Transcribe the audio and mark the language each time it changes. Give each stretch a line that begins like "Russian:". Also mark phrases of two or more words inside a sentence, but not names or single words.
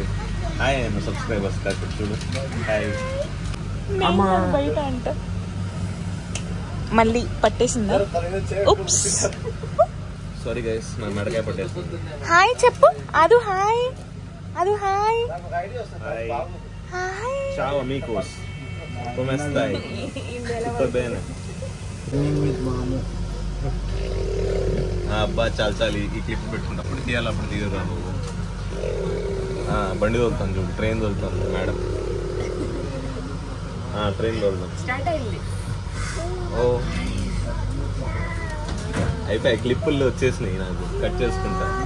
Telugu: హాయ్ అన్న సబ్స్క్రైబర్స్ కాదు చూడు. హాయ్. బయట అంట మళ్ళీ పట్టేసిందా?
English: sorry guys,
Telugu: నా మెడకాయ పట్టేస్తుంది. హాయ్ చెప్పు. అదు హాయ్. హాయ్.
Italian: Ciao amigos, come stai? Tutto bene?
Telugu: అబ్బా చాలు ఈ క్లిప్ పెట్టుకున్నప్పుడు తీయాలి, అప్పుడు తీయదా నువ్వు. బండి తోలుతాను చూడు, ట్రైన్ తోలుతాను మేడం. ట్రైన్ తోలుతాను. ఓ అయిపోయి క్లిప్పులు వచ్చేసినాయి నాకు, కట్ చేసుకుంటా.